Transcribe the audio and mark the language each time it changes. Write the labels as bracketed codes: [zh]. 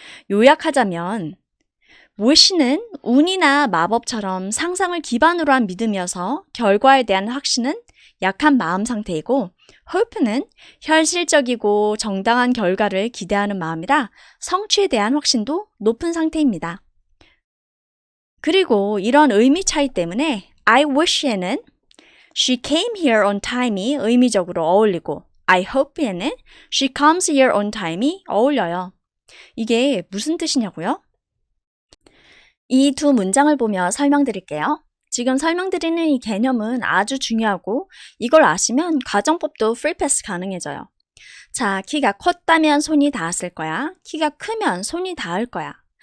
[ko] 요약하자면 wish는 운이나 마법처럼 상상을 기반으로 한 믿음이어서 결과에 대한 확신은 약한 마음 상태이고 hope는 현실적이고 정당한 결과를 기대하는 마음이라 성취에 대한 확신도 높은 상태입니다. 그리고 이런 의미 차이 때문에 [en] I wish [ko] 에는 [en] She came here on time [ko] 이 의미적으로 어울리고 [en] I hope [ko] 에는 [en] She comes here on time [ko] 이 어울려요. 이게 무슨 뜻이냐고요? 이 두 문장을 보며 설명드릴게요. 지금 설명드리는 이 개념은 아주 중요하고 이걸 아시면 가정법도 프리패스 가능해져요. 자, 키가 컸다면 손이 닿았을 거야. 키가 크면 손이 닿을 거야.